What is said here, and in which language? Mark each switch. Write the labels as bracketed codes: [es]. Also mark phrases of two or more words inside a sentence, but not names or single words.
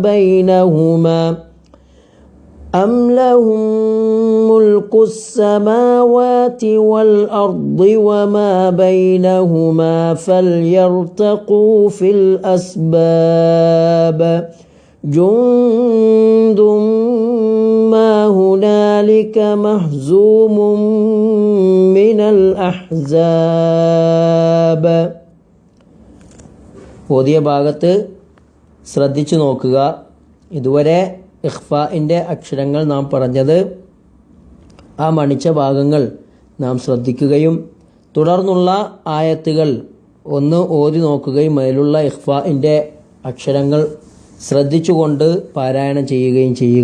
[ar] بينهما فليرتقوا في الأسباب جند ما هنالك مهزوم من الأحزاب. [ml] ഓതിയ ഭാഗത്ത് ശ്രദ്ധിച്ചു നോക്കുക. ഇതുവരെ ഇഖ്ഫാഇൻ്റെ അക്ഷരങ്ങൾ നാം പറഞ്ഞത് ആ മണിച്ച ഭാഗങ്ങൾ നാം ശ്രദ്ധിക്കുകയും തുടർന്നുള്ള ആയത്തുകൾ ഒന്ന് ഓതി നോക്കുകയും അതിലുള്ള ഇഖ്ഫാഇൻ്റെ അക്ഷരങ്ങൾ ശ്രദ്ധിച്ചുകൊണ്ട് പാരായണം ചെയ്യുകയും ചെയ്യുക.